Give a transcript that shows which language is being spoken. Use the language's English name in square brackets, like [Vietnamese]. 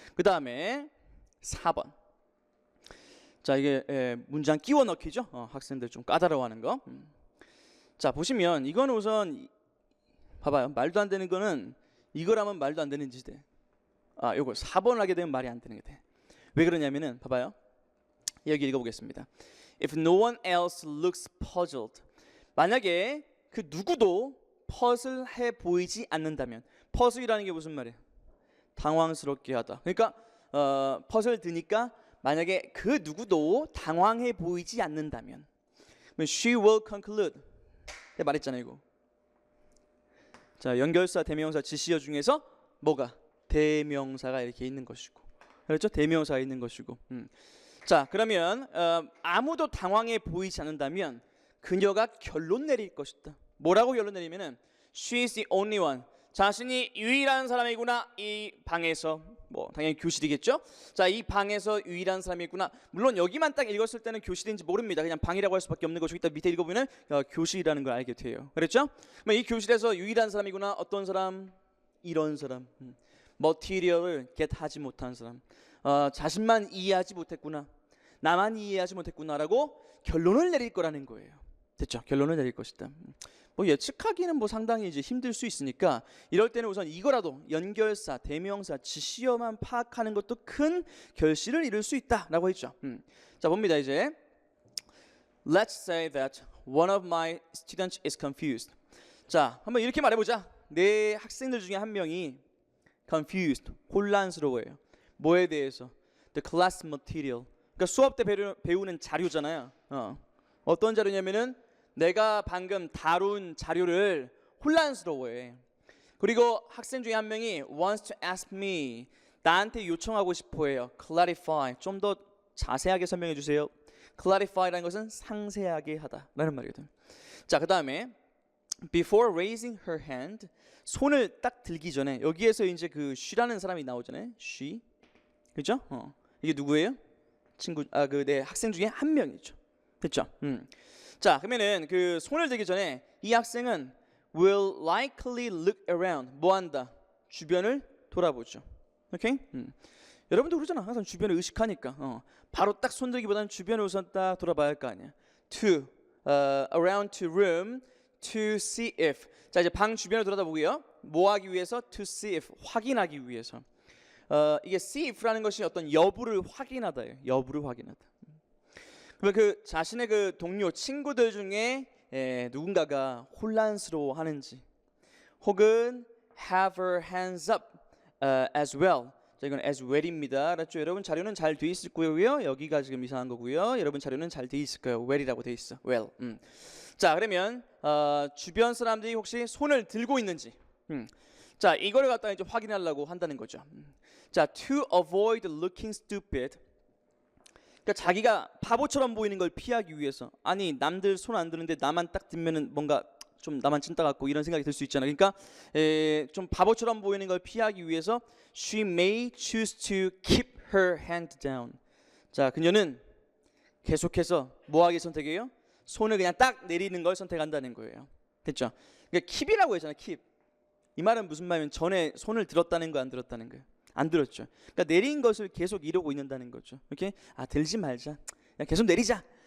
[Korean] 그 다음에 4번. 자, 이게 문장 끼워 넣기죠. 학생들 좀 까다로워하는 거. 자, 보시면 이거는 우선 봐봐요. 말도 안 되는 거는 이거라면 말도 안 되는 짓 돼. 요거 4번을 하게 되면 말이 안 되는 게 돼. 왜 그러냐면은 봐봐요. 여기 읽어보겠습니다. [English] If no one else looks puzzled. [Korean] 만약에 그 누구도 퍼즐해 보이지 않는다면. 퍼즐이라는 게 무슨 말이에요? 당황스럽게 하다. 그러니까 퍼즐 드니까 만약에 그 누구도 당황해 보이지 않는다면 [English] she will conclude. [Korean] 내가 말했잖아요 이거. 자, 연결사, 대명사, 지시어 중에서 뭐가? 대명사가 이렇게 있는 것이고, 그렇죠? 대명사가 있는 것이고. 자, 그러면 아무도 당황해 보이지 않는다면 그녀가 결론 내릴 것이다. 뭐라고 결론 내리면은 [English] she is the only one. [Korean] 자신이 유일한 사람이구나. 이 방에서, 뭐 당연히 교실이겠죠. 자, 이 방에서 유일한 사람이구나. 물론 여기만 딱 읽었을 때는 교실인지 모릅니다. 그냥 방이라고 할 수밖에 없는 것이고, 이따 밑에 읽어보면 교실이라는 걸 알게 돼요. 그렇죠? 이 교실에서 유일한 사람이구나. 어떤 사람? 이런 사람. 머티리얼을 겟하지 못한 사람. 자신만 이해하지 못했구나. 나만 이해하지 못했구나라고 결론을 내릴 거라는 거예요. 됐죠? 결론을 내릴 것이다. 뭐 예측하기는 뭐 상당히 이제 힘들 수 있으니까 이럴 때는 우선 이거라도 연결사, 대명사, 지시어만 파악하는 것도 큰 결실을 이룰 수 있다라고 했죠. 자, 봅니다. 이제 [English] Let's say that one of my students is confused. [Korean] 자, 한번 이렇게 말해보자. 내 학생들 중에 한 명이 confused, 혼란스러워요. 뭐에 대해서? [English] The class material. [Korean] 그러니까 수업 때 배우는 자료잖아요. 어떤 자료냐면은 내가 방금 다룬 자료를 혼란스러워해. 그리고 학생 중에 한 명이 [English] wants to ask me, [Korean] 나한테 요청하고 싶어해요. clarify, 좀 더 자세하게 설명해 주세요. clarify라는 것은 상세하게 하다라는 말이거든. 자, 그 다음에 [English] before raising her hand, [Korean] 손을 딱 들기 전에, 여기에서 이제 그 she라는 사람이 나오잖아요. she, 그죠? 이게 누구예요? 친구, 내 학생 중에 한 명이죠. 됐죠? 자, 그러면은 그 손을 들기 전에 이 학생은 [English] will likely look around. [Korean] 뭐 한다? 주변을 돌아보죠. 오케이? 여러분도 그러잖아. 항상 주변을 의식하니까. 바로 딱 손들기보다는 주변을 우선 딱 돌아봐야 할 거 아니야. [English] To around to room to see if. [Korean] 자, 이제 방 주변을 돌아다보고요. 뭐 하기 위해서? [English] To see if. [Korean] 확인하기 위해서. 이게 see if라는 것이 어떤 여부를 확인하다예요. 여부를 확인하다. 그러면 그 자신의 그 동료, 친구들 중에 누군가가 혼란스러워하는지, 혹은 [English] have her hands up as well. [Korean] 자, 이건 as well입니다. 알았죠? 여러분 자료는 잘 돼 있을 거고요. 여기가 지금 이상한 거고요. 여러분 자료는 잘 돼 있을 거예요. well이라고 돼 있어. [English] well. [Korean] 자, 그러면 주변 사람들이 혹시 손을 들고 있는지. 자, 이거를 갖다 이제 확인하려고 한다는 거죠. [English] 자, to avoid looking stupid. [Korean] 그러니까 자기가 바보처럼 보이는 걸 피하기 위해서. 아니, 남들 손 안 드는데 나만 딱 들면은 뭔가 좀 나만 찐따 같고 이런 생각이 들 수 있잖아요. 그러니까 좀 바보처럼 보이는 걸 피하기 위해서 [English] she may choose to keep her hand down. [Korean] 자, 그녀는 계속해서 뭐 하기 선택해요? 손을 그냥 딱 내리는 걸 선택한다는 거예요. 됐죠? 그러니까 keep이라고 했잖아요. [English] keep. [Korean] 이 말은 무슨 말이면 전에 손을 들었다는 거 안 들었다는 거예요? 안 들었죠. 그러니까 내린 것을 계속 이러고 있는다는 거죠. 이렇게 들지 말자. 그냥 계속 내리자.